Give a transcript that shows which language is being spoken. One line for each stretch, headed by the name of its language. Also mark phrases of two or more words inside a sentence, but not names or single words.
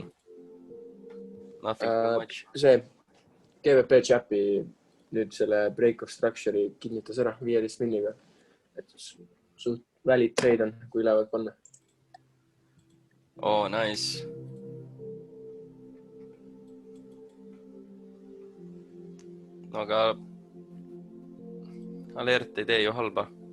English: Nothing too much.
Estonian: See GVP chapi nüüd selle
English: break of structure'i
Estonian: kinnitas ära 15 milliga. Et suht
English: valid trade
Estonian: on, kui lähevad panna.
English: Oh, nice.
Estonian: No aga alert ei tee ju halba.